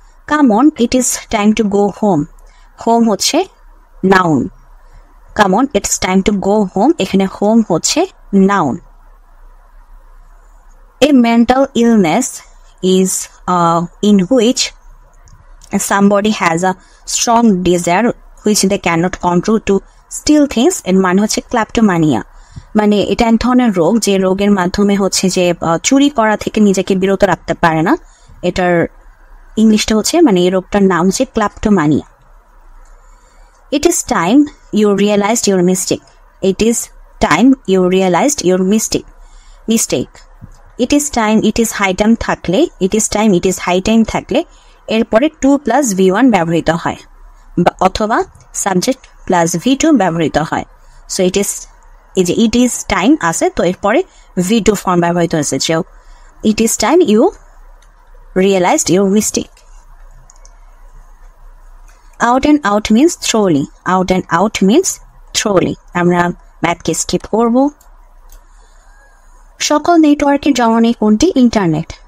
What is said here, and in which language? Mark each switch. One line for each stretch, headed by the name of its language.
English: Come on, it is time to go home. Home
Bangla: হচ্ছে
English: noun. Come on, it's time to go home.
Bangla: এখানে home হচ্ছে noun.
English: A mental illness is in which somebody has a strong desire which they cannot control to steal things,
Bangla: এর মানে হচ্ছে ক্ল্যাপটোমানিয়া। মানে এটা এক ধরনের রোগ, যে রোগের মাধ্যমে হচ্ছে যে চুরি করা থেকে নিজেকে বিরত রাখতে পারে না। এটার ইংলিশটা হচ্ছে, মানে এই রোগটার নাম হচ্ছে ক্ল্যাপটোমানিয়া।
English: It is time you realized your mistake. It is time you realized your mistake. It is time, it is high time থাকলে, it is time, it is high time থাকলে এরপরে 2+V1 ব্যবহৃত হয়, অথবা subject plus V2 ব্যবহৃত হয়। So it is,
Bangla: এই যে
English: It is time আছে, তো এরপরে V2 ফর্ম ব্যবহৃত হয়েছে, যে it is time you realized your mistake. Out and out means thoroughly, out and out means thoroughly.
Bangla: আমরা ম্যাথকে স্কিপ করব। সকল নেটওয়ার্কের জননী কোনটি? ইন্টারনেট।